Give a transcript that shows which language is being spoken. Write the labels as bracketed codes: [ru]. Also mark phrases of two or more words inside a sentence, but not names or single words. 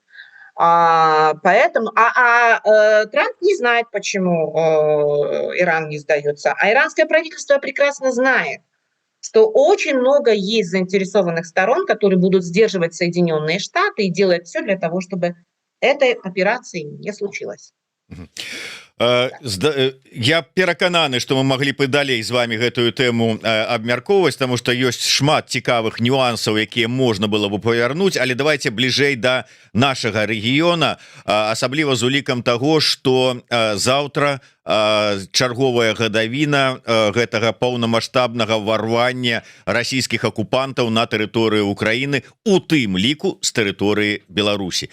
[ru] Поэтому Трамп не знает, почему Иран не сдается. А иранское правительство прекрасно знает, что очень много есть заинтересованных сторон, которые будут сдерживать Соединенные Штаты и делать все для того, чтобы этой операции не случилось. [be] Я перакананы, што мы маглі б і далей з вами гэтую тэму абмяркоўваць, таму што ёсць шмат цікавых нюансаў, якія можна было бы павярнуць, але давайте бліжэй да нашага рэгіёна, асабліва з улікам таго, што заўтра чарговая гадавіна гэтага паўнамаштабнага ўварвання расійскіх акупантаў на тэрыторыю Украіны, у тым ліку з тэрыторыі Беларусі.